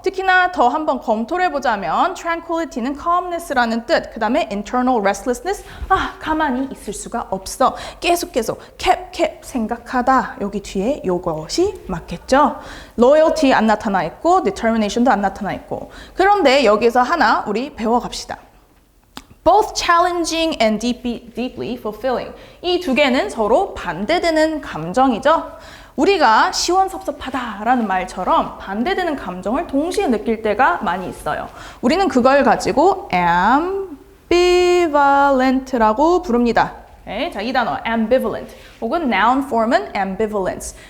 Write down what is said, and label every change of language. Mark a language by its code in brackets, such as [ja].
[ko] 특히나 더 한번 검토를 해보자면 tranquility는 calmness라는 뜻. 그 다음에 [en] internal restlessness. [ko] 가만히 있을 수가 없어. 계속 kept 생각하다. 여기 뒤에 요것이 맞겠죠. loyalty 안 나타나 있고 determination도 안 나타나 있고. 그런데 여기서 하나 우리 배워갑시다. [en] Both challenging and deeply fulfilling. [ko] 이 두 개는 서로 반대되는 감정이죠. 우리가 시원섭섭하다라는 말처럼 반대되는 감정을 동시에 느낄 때가 많이 있어요. 우리는 그걸 가지고 ambivalent라고 부릅니다. 네, 자, 이 단어 ambivalent 혹은 [en] noun form [ko] 은 ambivalence.